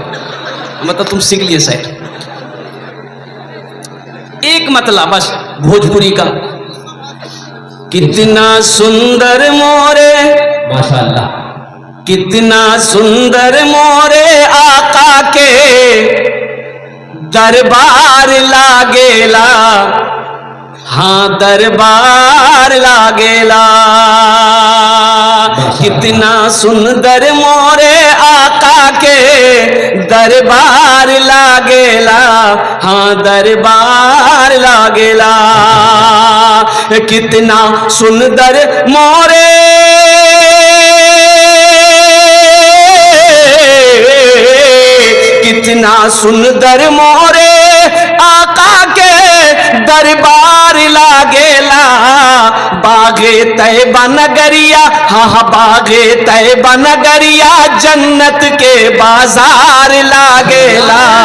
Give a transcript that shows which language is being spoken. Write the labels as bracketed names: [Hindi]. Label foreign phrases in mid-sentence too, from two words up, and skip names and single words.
[Urdu] مطلب تم سیکھ لیے سیٹ. ایک مطلب بس بھوجپوری کا. [Bhojpuri] कितना सुंदर मोरे, ماشاءاللہ, कितना सुंदर मोरे आक़ा के दरबार लागेला, हाँ दरबार लागेला, कितना सुंदर मोरे आका के दरबार लागेला, हाँ दरबार लागेला, कितना सुंदर मोरे कितना सुंदर मोरे आका के दरबार लागेला, बागे तैबा नगरिया, हाँ बागे तैबा नगरिया जन्नत के बाजार लागेला।